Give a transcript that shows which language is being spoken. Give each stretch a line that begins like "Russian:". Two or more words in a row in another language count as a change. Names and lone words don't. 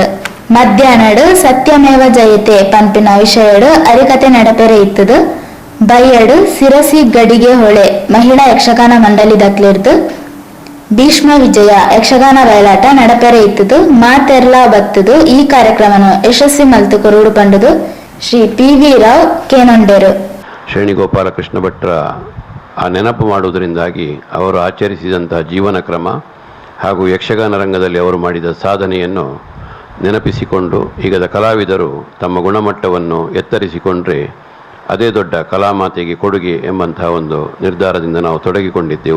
Tulu: ಮಧ್ಯಾಹ್ನಡು ಸತ್ಯಮೇವ ಜಯತೆ ಪಂಪಿನ ವಿಷಯಡು ಅರಿಕತೆ ನಡಪೆರೆ ಇತ್ತದು. ಬೈಯಡು ಸಿರಸಿ ಗಡಿಗೆ ಹೊಳೆ ಮಹಿಳಾ ಯಕ್ಷಗಾನ ಮಂಡಳಿ ದಕ್ಲಿರ್ದು ಭೀಷ್ಮ ವಿಜಯ ಯಕ್ಷಗಾನ ಬಯಲಾಟ ನಡಪೆರೆ ಇತ್ತದು. ಮಾತೆರ್ಲಾ ಬತ್ತದು ಈ ಕಾರ್ಯಕ್ರಮನು ಯಶಸ್ವಿ ಮಲ್ತು ಕೊರುಡು ಪಂಡದು ಶ್ರೀ ಪಿ.ವಿ. ರಾವ್ ಕೇನೊಂಡೆರು.
Kannada: ಶೇಣಿ ಗೋಪಾಲಕೃಷ್ಣ ಭಟ್ರ ಆ ನೆನಪು ಮಾಡುವುದರಿಂದಾಗಿ ಅವರು ಆಚರಿಸಿದಂಥ ಜೀವನ ಕ್ರಮ ಹಾಗೂ ಯಕ್ಷಗಾನ ರಂಗದಲ್ಲಿ ಅವರು ಮಾಡಿದ ಸಾಧನೆಯನ್ನು ನೆನಪಿಸಿಕೊಂಡು ಈಗದ ಕಲಾವಿದರು ತಮ್ಮ ಗುಣಮಟ್ಟವನ್ನು ಎತ್ತರಿಸಿಕೊಂಡ್ರೆ ಅದೇ ದೊಡ್ಡ ಕಲಾಮಾತೆಗೆ ಕೊಡುಗೆ ಎಂಬಂತಹ ಒಂದು ನಿರ್ಧಾರದಿಂದ ನಾವು ತೊಡಗಿಕೊಂಡಿದ್ದೆವು.